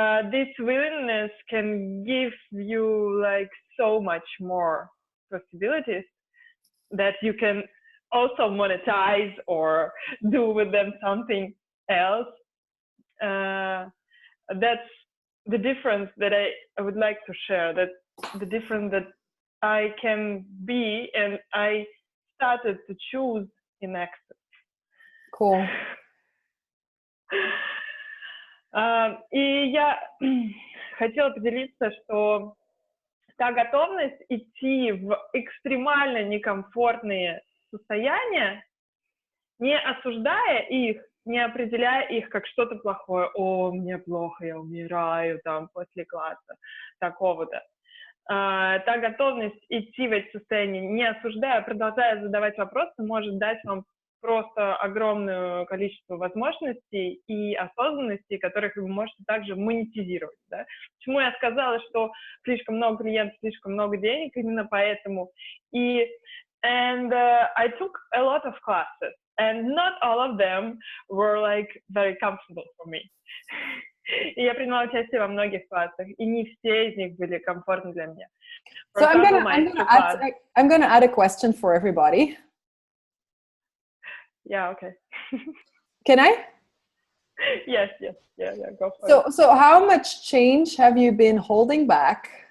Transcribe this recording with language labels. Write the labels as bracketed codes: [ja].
[en] This willingness can give you like so much more possibilities that you can also monetize or do with them something else. That's the difference that I would like to share, that the difference that I can be and I started to choose in Access. Cool. [ru] И я хотела поделиться, что та готовность идти в экстремально некомфортные состояния, не осуждая их, не определяя их как что-то плохое. О, мне плохо, я умираю там после класса такого-то. Та готовность идти в эти состояния, не осуждая, продолжая задавать вопросы, может дать вам просто огромное количество возможностей и осознанности, которых вы можете также монетизировать. Да? Почему я сказала, что слишком много клиентов, слишком много денег, именно поэтому. [en] I took a lot of classes, and not all of them were like very comfortable for me. [ru] И я принимала участие во многих классах, и не все из них были комфортны для меня. [en] So I'm gonna add a question for everybody. Yeah, okay. Can I? Yes, yeah, go for it. So how much change have you been holding back?